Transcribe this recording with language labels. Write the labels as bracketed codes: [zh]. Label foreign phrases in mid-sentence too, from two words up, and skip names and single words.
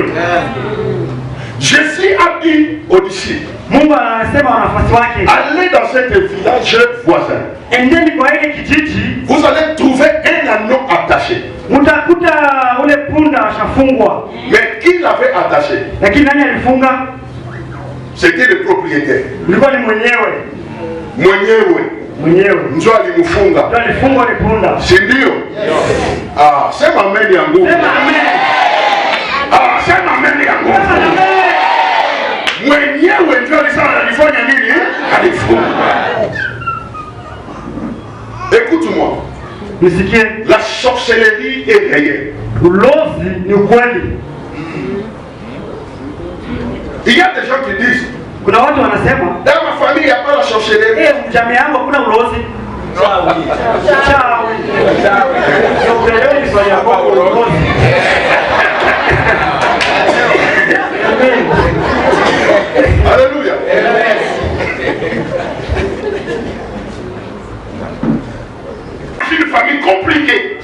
[fr] Jésus a dit aux disciples, allez dans cet village voisin. Vous allez trouver un agneau attaché. Mais qui l'avait attaché? C'était le propriétaire. [sw] Mwenyewe ndio alimfunga. Si ndio? Ah, sema amen ya nguvu. Ah, sema amen ya nguvu. Mwenyewe ndio alifanya nini? Alifunga. [fr] Écoute-moi. La sorcellerie est réelle. Il y a des gens qui disent, [sw] kuna watu wanasema [fr] dans ma famille il n'y a pas la sorcellerie. [sw] Jamii yangu hakuna ulozi. [fr] Alléluia. C'est une famille compliquée.